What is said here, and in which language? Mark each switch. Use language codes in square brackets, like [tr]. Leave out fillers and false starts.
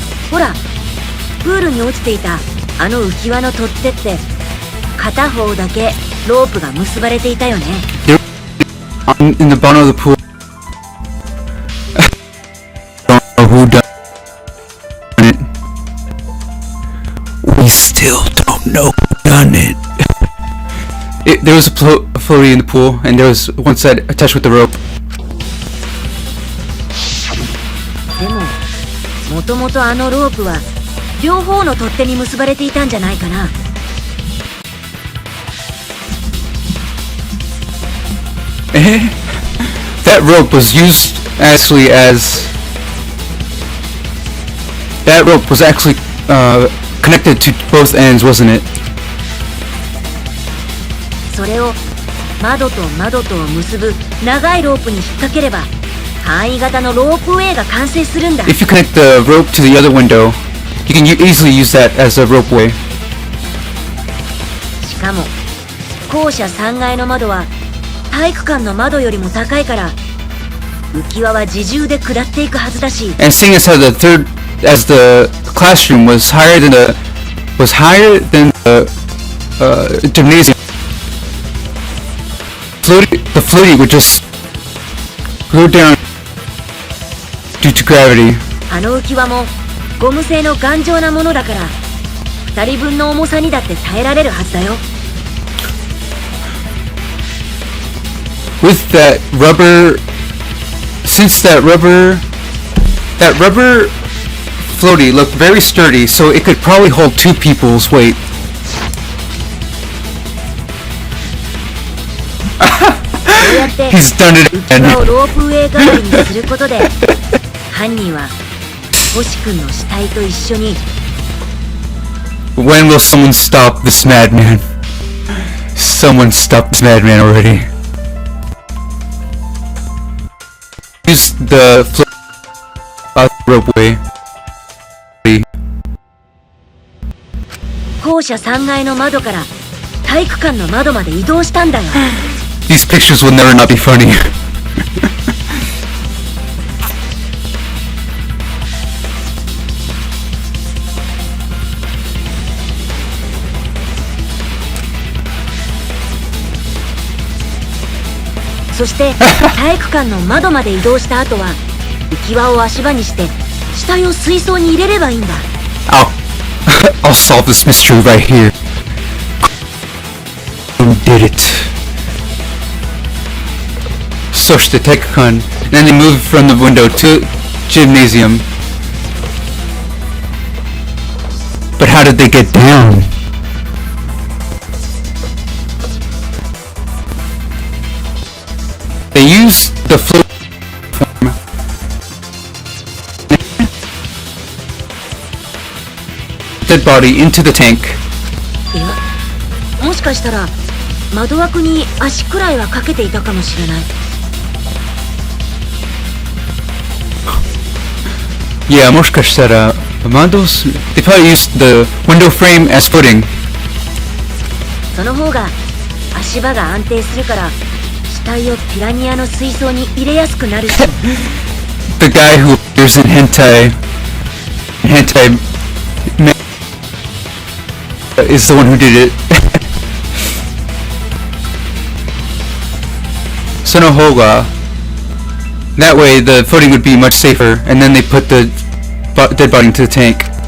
[ja] ほらプールに落ちていたあの浮き輪の取っ手って片方だけロープが結ばれていたよね。 [en] In the bottom of the pool. I don't know who done it. We still don't know who done it. There was a floaty in the pool, and there was one side attached with the rope. [ja] でももともとあのロープは両方の取っ手に結ばれていたんじゃないかな。 [en] That rope was used actually as... That rope was actually connected to both ends, wasn't it? [ja] それを窓と窓とを結ぶ長いロープに引っ掛ければ簡易型のロープウェイが完成するんだ。 [en] If you connect the rope to the other window, you can easily use that as a ropeway. [ja] しかも校舎3階の窓は体育館の窓よりも高いから浮き輪は自重で下っていくはずだし。 [en] And seeing as how the classroom was higher than the gymnasium, the floaty would just go down due to gravity. [ja] あの浮き輪もゴム製の頑丈なものだから2人分の重さにだって耐えられるはずだよ。 [en] With that rubber, since that rubber floaty looked very sturdy, so it could probably hold 2 people's weight. [ja] そうやって [en] He's done it [ja] 浮き [en] again. [ja] 輪をロープウェイ代わりにすることで犯人は星君の死体と一緒に [en] When will someone stop this madman? Someone stop this madman already. Use the ropeway. [ja] 校舎3階の窓から体育館の窓まで移動したんだよ。 [en] These pictures will never not be funny. [ja] そして体育館の窓まで移動した後は浮き輪を足場にして死体を水槽に入れればいいんだ。 [en] I'll solve this mystery right here. Who did it? [ja] そして体育館 [en] and then they moved from the window to gymnasium. But how did they get down? They used the float form. Dead body into the tank. [ja] いやもしかしたら窓枠に足くらいはかけていたかもしれない。 [en] Yeah, [ja] もしかしたら窓s [en] they probably used the window frame as footing. [ja] その方が足場が安定するから死体をピラニアの水槽に入れやすくなるし。 [en] The guy who appears in hentai is the one who did it. [ja] その方が [en] that way the footing would be much safer, and then they put the dead body into the tank.